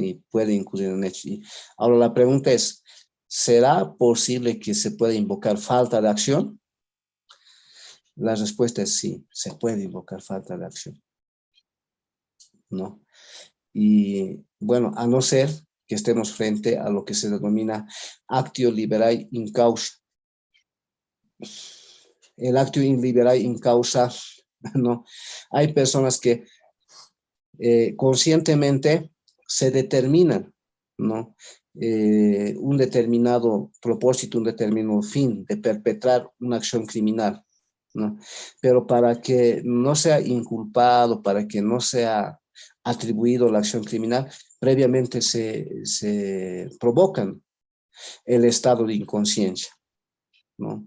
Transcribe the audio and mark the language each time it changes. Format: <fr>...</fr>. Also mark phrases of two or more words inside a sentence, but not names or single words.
<es>Y puede incurrir en hecho. Ahora la pregunta es, ¿será posible que se pueda invocar falta de acción? La respuesta es sí, se puede invocar falta de acción, ¿no? Y bueno, a no ser que estemos frente a lo que se denomina</es> <la>actio liberae in causa.</la> <es>El</es> <la>actio liberae in causa,</la> <es>¿no? Hay personas que conscientemente se determina, ¿no? Un determinado propósito, un determinado fin de perpetrar una acción criminal, ¿no? Pero para que no sea inculpado, para que no sea atribuido la acción criminal, previamente se provocan el estado de inconsciencia, ¿no?</es>